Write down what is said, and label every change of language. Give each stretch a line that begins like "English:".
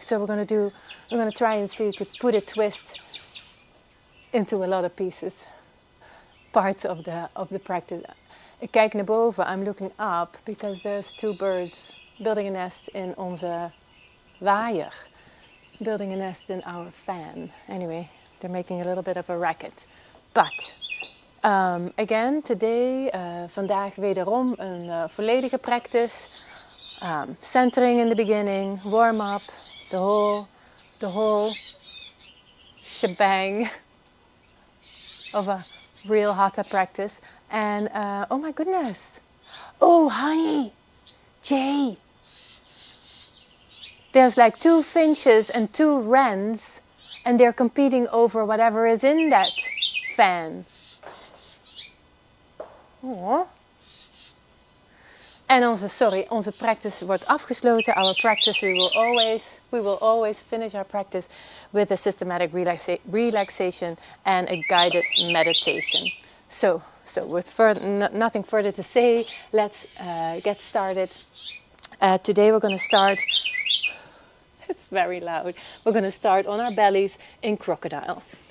English: So we're going to try and see to put a twist into a lot of pieces, parts of the practice.
Dutch: Ik kijk naar boven,
English: I'm looking up because there's two birds building a nest in
Dutch: onze waaier,
English: building a nest in our fan. Anyway, they're making a little bit of a racket. But again, today,
Dutch: vandaag wederom een volledige
English: practice. Centering in the beginning, warm up, the whole shebang of a real Hatha practice. And oh my goodness, oh honey, Jay, there's like 2 finches and 2 wrens, and they're competing over whatever is in that fan. Oh.
Dutch: En onze practice wordt afgesloten.
English: Our practice, we will always finish our practice with a systematic relaxation and a guided meditation. So with nothing further to say, let's get started. Today we're going to start, it's very loud, we're going to start on our bellies in crocodile.